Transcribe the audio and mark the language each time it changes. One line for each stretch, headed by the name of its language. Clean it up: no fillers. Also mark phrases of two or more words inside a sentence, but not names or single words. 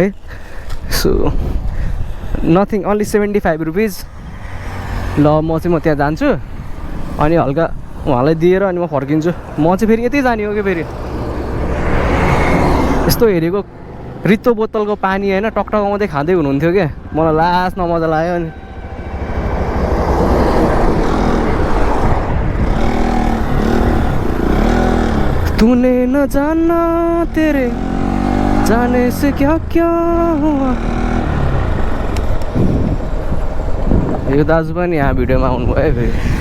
English: So nothing, only 75 rupees.
Nepali: ल म त्यहाँ जान्छु अनि हल्का उहाँलाई दिएर अनि म फर्किन्छु। म चाहिँ फेरि यतै जाने हो कि फेरि। यस्तो हेरेको रित्तो बोतलको पानी होइन टकटकाउँदै खाँदै हुनुहुन्थ्यो क्या। मलाई लास्टमा मजा लाग्यो अनि
Hindi: तूने न जाना तेरे जाने से क्या क्या हुआ।
Nepali: यो दाजु पनि यहाँ भिडियोमा आउनुभयो फेरि।